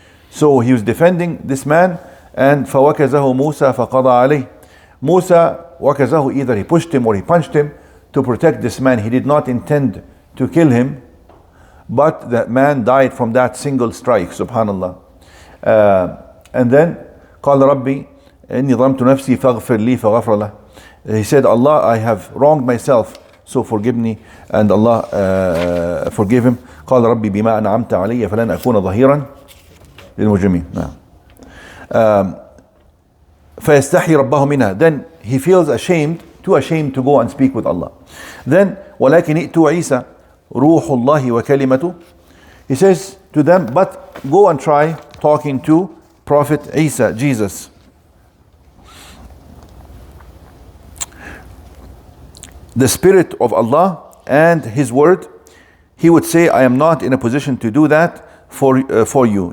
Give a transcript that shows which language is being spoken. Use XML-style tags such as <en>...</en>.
<en>So he was defending this man, and</en> <ar>فَوَكَزَهُ مُوسَى فَقَضَى عَلَيْهِ.</ar> <en>Musa wakazahu, either he pushed him or he punched him to protect this man. He did not intend to kill him, but that man died from that single strike, subhanallah. And then</en> <ar>قال ربي إني ظلمت نفسي فاغفر لي فغفر له.</ar> <en>He said, Allah, I have wronged myself, so forgive me. And Allah forgave him.</en> <ar>قال ربي بما أنعمت علي فلن أكون ظهيرا للمجرمين. فيستحي ربه منها.</ar> <en>Then he feels too ashamed to go and speak with Allah. Then</en> <ar>ولكن ائتوا عيسى روح الله وكلمته.</ar> <en>He says to them, but go and try talking to Prophet Isa, Jesus. The Spirit of Allah and His Word. He would say, I am not in a position to do that for you.</en>